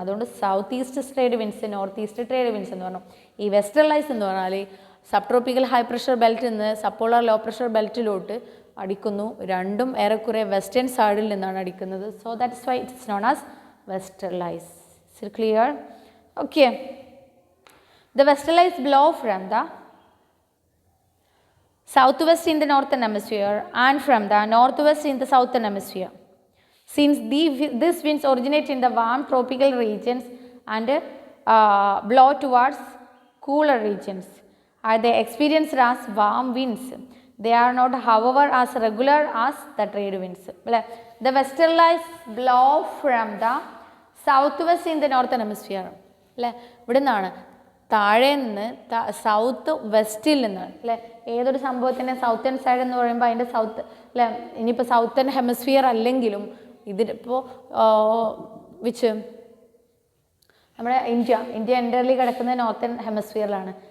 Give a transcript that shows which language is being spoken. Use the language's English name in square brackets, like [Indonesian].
[Malayalam] അതുകൊണ്ട് south east trade winds, north east trade winds എന്ന് പറഞ്ഞു. ഈ വെസ്റ്റർലൈസ് എന്ന് പറഞ്ഞാൽ സബ് ട്രോപ്പിക്കൽ ഹൈ പ്രഷർ ബെൽറ്റിൽ നിന്ന് സപ്പോളാർ ലോ പ്രഷർ ബെൽറ്റിലോട്ട് അടിക്കുന്നു. രണ്ടും ഏറെക്കുറെ വെസ്റ്റേൺ സൈഡിൽ നിന്നാണ് അടിക്കുന്നത്. [English] So that is why it's known as westerlies. Is it clear? Okay. The westerlies blow from the southwest in the northern hemisphere and from the northwest in the southern hemisphere. Since these winds originate in the warm tropical regions and blow towards cooler regions, are they experienced as warm winds? They are not, however, as regular as the trade winds. The westerlies blow from the southwest in the northern hemisphere. [Malayalam] ഇവിടെ നിന്നാണ് താഴെ നിന്ന് south വെസ്റ്റിൽ നിന്ന് അല്ലേ, ഏതൊരു സംഭവത്തിൻ്റെ southern side എന്ന് പറയുമ്പോൾ അതിൻ്റെ സൗത്ത് അല്ലേ, ഇനിയിപ്പോൾ സൗത്തേൺ ഹെമിസ്ഫിയർ അല്ലെങ്കിലും ഇതിപ്പോൾ വിച്ച് നമ്മുടെ ഇന്ത്യ എൻ്റർലി കിടക്കുന്നത് നോർത്തേൺ ഹെമിസ്ഫിയറിലാണ്.